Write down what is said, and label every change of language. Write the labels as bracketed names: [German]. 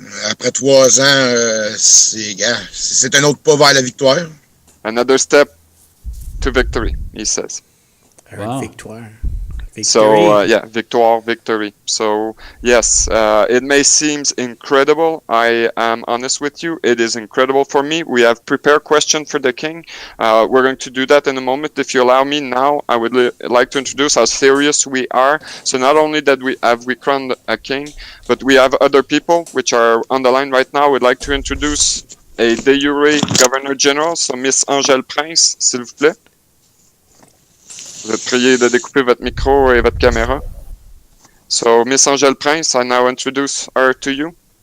[French] Après 3 ans, c'est un autre pas vers la victoire. [English] Another step to victory, he says. [French] Wow. Victoire. [English] So, victoire, victory. So, yes, it may seem incredible. I am honest with you. It is incredible for me. We have prepared question for the king. We're going to do that in a moment. If you allow me now, I would like to introduce how serious we are. So not only that we crowned a king, but we have other people which are on the line right now. We'd like to introduce a de jure Governor General. So Miss [French] Angèle Prince, s'il vous plaît. Vous êtes prié de découper votre micro et votre caméra. [English] So, Miss Angèle Prince, I now introduce her to you.